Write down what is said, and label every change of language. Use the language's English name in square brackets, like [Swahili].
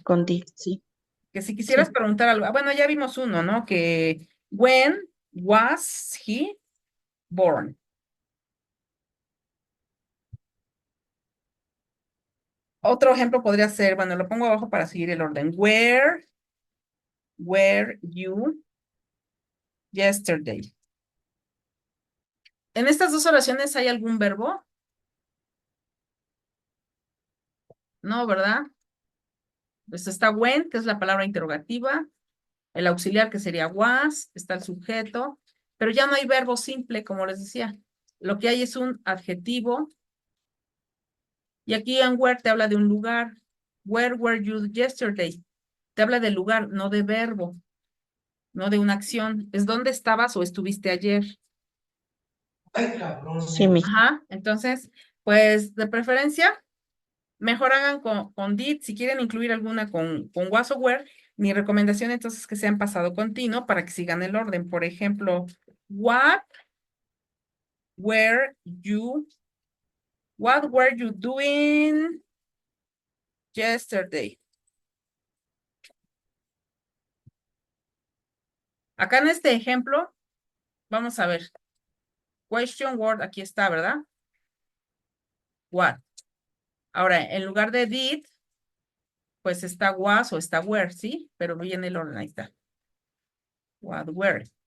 [Spanish] con did, sí, Que si quisieras sí. preguntar algo, bueno, ya vimos uno, ¿no? Que [English] when was he born? [Spanish] Otro ejemplo podría ser, bueno, lo pongo abajo para seguir el orden. [English] Where were you yesterday? [Spanish] En estas dos oraciones hay algún verbo, ¿no? ¿Verdad? Pues está when, que es la palabra interrogativa, el auxiliar que sería was, está el sujeto, pero ya no hay verbo simple, como les decía. Lo que hay es un adjetivo y aquí en where te habla de un lugar. [English] Where were you yesterday? [Spanish] Te habla de lugar, no de verbo, no de una acción. Es dónde estabas o estuviste ayer. Sí, mis. Ajá, entonces, pues de preferencia, mejor hagan con did, si quieren incluir alguna con was o were, mi recomendación entonces es que sean pasado continuo para que sigan el orden. Por ejemplo, [English] what were you, what were you doing yesterday? [Spanish] Acá en este ejemplo, vamos a ver, question word, aquí está, ¿verdad? What. Ahora, en lugar de did, pues está was o está were, ¿sí? Pero viene el orden, ahí está. [English] What were.